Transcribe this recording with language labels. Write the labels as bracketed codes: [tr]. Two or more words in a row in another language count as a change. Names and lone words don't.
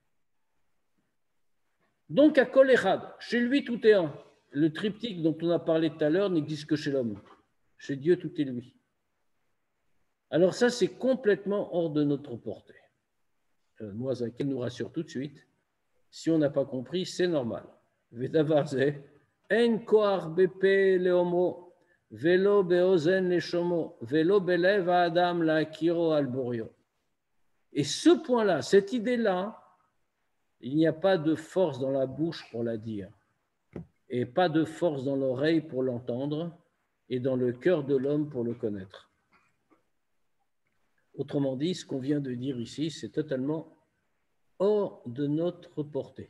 [fr] Donc à [he] כל אחד, [fr] chez lui tout est un. Le triptyque dont on a parlé tout à l'heure n'existe que chez l'homme. Chez Dieu tout est lui. Alors ça c'est complètement hors de notre portée. Morazaken nous rassure tout de suite. Si on n'a pas compris, c'est normal. [he] ודבר זה, אין כוח בפה לאומרו, ולא באוזן לשומעו, ולא בלב האדם להכירו על בוריו. [fr] Et ce point-là, cette idée-là, il n'y a pas de force dans la bouche pour la dire, et pas de force dans l'oreille pour l'entendre, et dans le cœur de l'homme pour le connaître. Autrement dit, ce qu'on vient de dire ici, c'est totalement hors de notre portée.